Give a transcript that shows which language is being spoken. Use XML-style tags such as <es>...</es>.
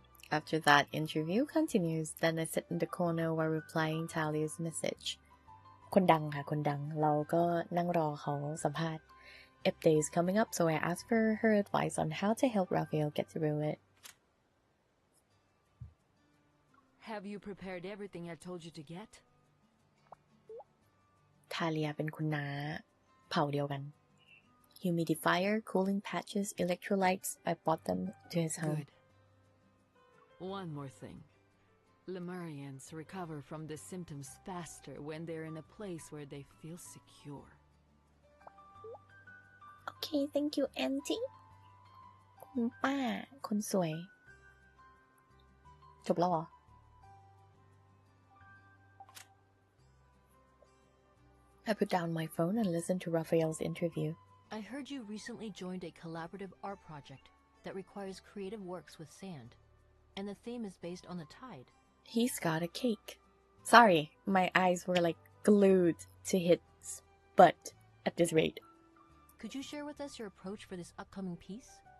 <en>After that, interview continues. Then I sit in the corner while replying Talia's message.</en> <th>คนดังค่ะคนดังเราก็นั่งรอเขาสัมภาษณ์</th> <en>Ebb Day is coming up, so I asked for her advice on how to help Raphael get through it. Have you prepared everything I told you to get?</en> <th>Talia เป็นคุณน้าเผ่าเดียวกัน</th> <en>Humidifier, cooling patches, electrolytes. I bought them to his home. Good. One more thing. Lemurians recover from the symptoms faster when they're in a place where they feel secure. Okay, thank you, Auntie.</en> <th>คุณป้าคนสวยจบแล้วเหรอ</th> <en>I put down my phone and listened to Raphael's interview. I heard you recently joined a collaborative art project that requires creative works with sand. and the theme is based on the tide. He's got a cake. Sorry, my eyes were like glued to his butt at this rate. Could you share with us your approach for this upcoming piece?</en>